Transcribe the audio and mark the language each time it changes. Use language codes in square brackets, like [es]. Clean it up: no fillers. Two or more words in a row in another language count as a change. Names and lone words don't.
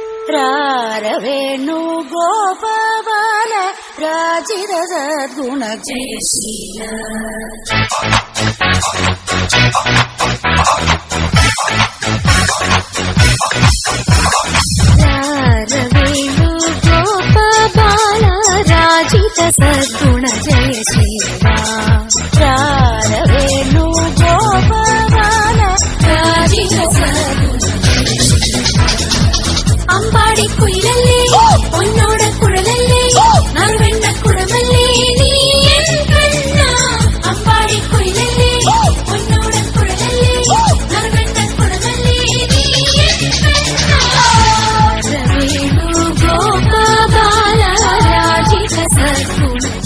[te] రారవేణు గోపబాల రాజిత సద్గుణ జయశీల రారవేణు గోపబాల రాజిత సద్గుణ జయశీల రారవేణు గోపబాల రాజిత സദ്ഗുണ [ml] അമ്പാടി കുയിലല്ലേ പൊന്നോട കുഴലല്ലേ നറുവെണ്ണ കുടമല്ലേ നീ എൻ കണ്ണ അമ്പാടി കുയിലല്ലേ പൊന്നോട കുഴലല്ലേ നറുവെണ്ണ കുടമല്ലേ നീ എൻ കണ്ണ [te] రవేణు గోపబాల రాజిత సద్గుణ